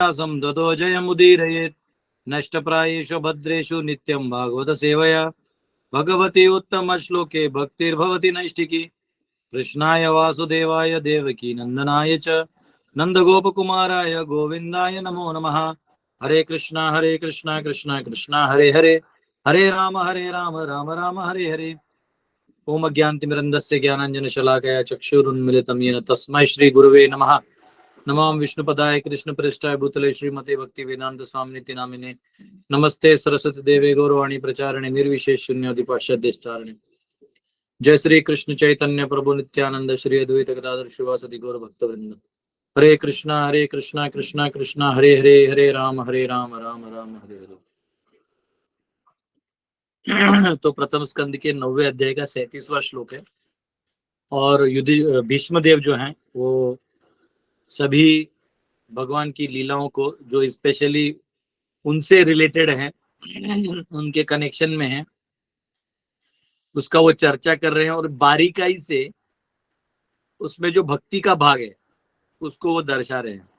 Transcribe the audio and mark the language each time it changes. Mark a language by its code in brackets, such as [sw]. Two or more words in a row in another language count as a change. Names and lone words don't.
[sa] दतो जयमुदीरयेत् नष्टप्रायेषु भद्रेषु नित्यं भागवत सेवया भगवती उत्तम श्लोके भक्तिर्भवति नैष्टिकी। कृष्णाय वासुदेवाय देवकी नंदनाय च नंदगोपकुमाराय गोविंदाय नमो नमः। हरे कृष्णा कृष्णा कृष्णा हरे हरे, हरे राम राम राम हरे हरे। ओम अज्ञानतिमिरन्धस्य ज्ञानाञ्जनशलाकया चक्षुरुन्मिलितं येन तस्मै श्री गुरुवे नमः। नमामि विष्णुपदाय कृष्णप्रेष्ठाय भूतले श्रीमते भक्ति वेदांत स्वामिनिति नामिने। नमस्ते सरस्वती देवे गौरवाणी प्रचारिणे निर्विशेष शून्योदिपाश्चादेशतारिणे। जय श्री कृष्ण चैतन्य प्रभु नित्यानंद श्री अद्वैत गदाधर शिवासदि गौर भक्तवृंद। हरे कृष्णा कृष्णा कृष्णा हरे हरे, हरे राम राम राम हरे हरे। [hi] तो प्रथम स्कंद के 9वें अध्याय का 37वां श्लोक है। और भीष्म देव जो हैं वो सभी भगवान की लीलाओं को जो स्पेशली उनसे रिलेटेड हैं, उनके कनेक्शन में है, उसका वो चर्चा कर रहे हैं और बारीकाई से उसमें जो भक्ति का भाग है उसको वो दर्शा रहे हैं।